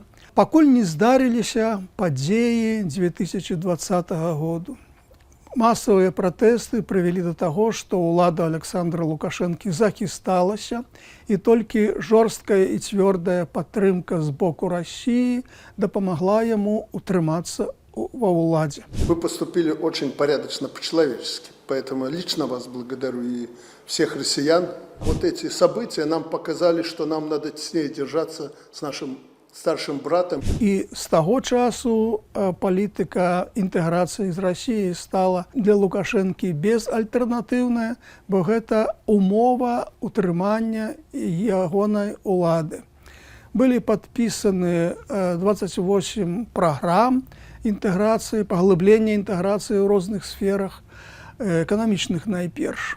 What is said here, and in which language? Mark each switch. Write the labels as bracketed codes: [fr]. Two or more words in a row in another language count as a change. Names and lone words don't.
[be] Пакуль не здарыліся падзеі 2020 году. Масавыя пратэсты прывялі да таго, што ўлада Александра Лукашэнкі захісталася, і толькі жорсткая і цвёрдая падтрымка з боку Расіі дапамагла яму утрымацца ва ўладзе. [ru] Вы поступили очень порядочно, по-человечески. Поэтому лично вас благодарю и всех россиян. Вот эти события нам показали, что нам надо теснее держаться с нашим старшим братом. [be] І з таго часу палітыка інтэграцыі з Расіяй стала для Лукашэнкі безальтэрнатыўная, бо гэта умова утрымання ягонай улады. Былі падпісаны 28 праграм інтэграцыі, паглыблення інтэграцыі ў розных сферах, эканамічных найперш.